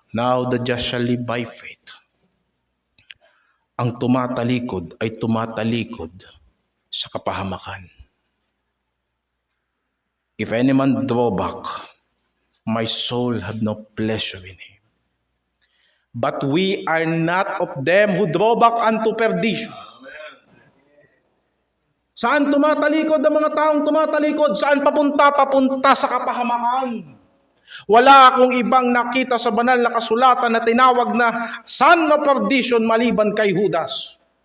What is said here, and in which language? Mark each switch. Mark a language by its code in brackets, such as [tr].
[en] Now the just shall live by faith. [tl] Ang tumatalikod ay tumatalikod sa kapahamakan. [en] If any man draw back, my soul have no pleasure in him. But we are not of them who draw back unto perdition. [tl] Saan tumatalikod ang mga taong tumatalikod? Saan papunta? Papunta sa kapahamakan. Wala akong ibang nakita sa banal na kasulatan na tinawag na [en] son of perdition [tl] maliban kay Judas.